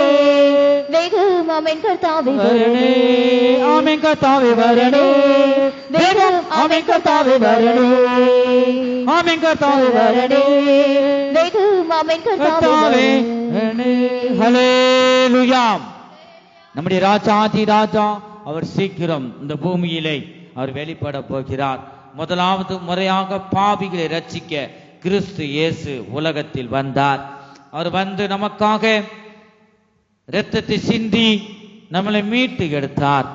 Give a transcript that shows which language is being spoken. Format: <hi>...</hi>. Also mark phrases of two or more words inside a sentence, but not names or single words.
<ml>വേഗം ആമേൻ കർത്താവേ വരണേ ആമേൻ കർത്താവേ വരണേ വേഗം ആമേൻ കർത്താവേ വരണേ ആമേൻ കർത്താവേ വരണേ വേഗം ആമേൻ കർത്താവേ വരണേ ഹല്ലേലൂயா.</ml> <ta>நம்முடைய ராஜாதி ராஜா அவர் சீக்கிரம் இந்த பூமியிலே அவர் வெளிப்பட போகிறார். முதலாவது முறையாக பாவிகளை ரட்சிக்க கிறிஸ்து இயேசு உலகத்தில் வந்தார். அவர் வந்து நமக்காக இரத்தத்தை சிந்தி நம்மளை மீட்டு எடுத்தார்.</ta>